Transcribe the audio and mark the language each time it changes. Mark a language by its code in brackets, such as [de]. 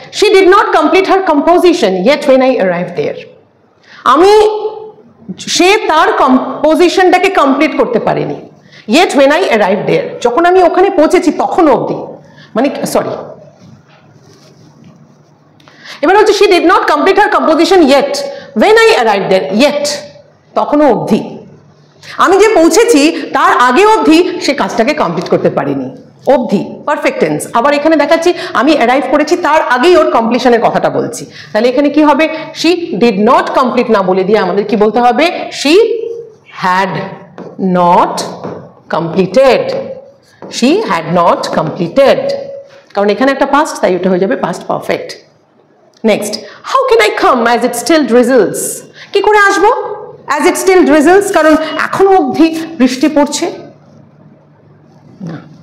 [en] she did not complete her composition yet when I arrived there. [bn] আমি সে তার কম্পোজিশনটাকে complete করতে পারেনি [en] yet when I arrived there, [bn] যখন আমি ওখানে পৌঁছেছি তখন অবধি, মানে সরি, এবার হচ্ছে [en] she did not complete her composition yet when I arrived there, [bn] yet তখনও অবধি, আমি যে পৌঁছেছি তার আগে অবধি সে কাজটাকে কমপ্লিট করতে পারিনি, অবধি পারফেক্ট টেন্স। আবার এখানে দেখাচ্ছি আমি অ্যারাইভ করেছি তার আগেই ওর কমপ্লিশনের কথাটা বলছি, তাহলে এখানে কি হবে, [en] she did not complete [bn] না বলে দিয়ে আমাদের কি বলতে হবে, [en] she had not completed, [bn] she had not completed, কারণ এখানে একটা পাস্ট, তাই ওটা হয়ে যাবে past perfect. [en] next, how can I come as it still drizzles, [bn] কি করে আসবো [en] as it still drizzles, [bn] কারণ এখনো অবধি বৃষ্টি পড়ছে না।